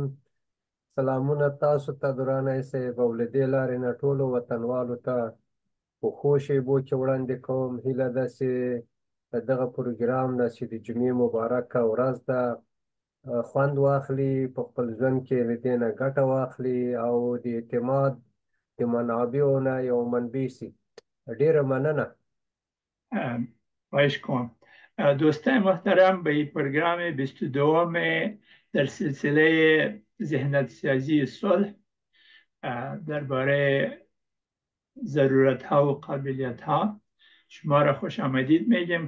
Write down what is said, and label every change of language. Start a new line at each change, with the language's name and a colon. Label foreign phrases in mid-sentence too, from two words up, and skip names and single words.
Pashto: سلامونه تاسو ته درانه صاحب او له دې لارې نه ټولو وطنوالو ته په ښو شیبو کې وړاندې کوم. هیله ده چې د دغه پروګرام نه چې د جمعې مبارکه ورځ ده خوند واخلي، په خپل ژوند کې له دې نه ګټه واخلي او د اعتماد د منابعو نه یو منبع شي. ډیره مننه.
Persian: خواهش کنم. دوستان محترم، به این پروگرام 22 در سلسله ذهنیت سازی صلح درباره ضرورت ها و قابلیت ها شما را خوش آمدید میگیم.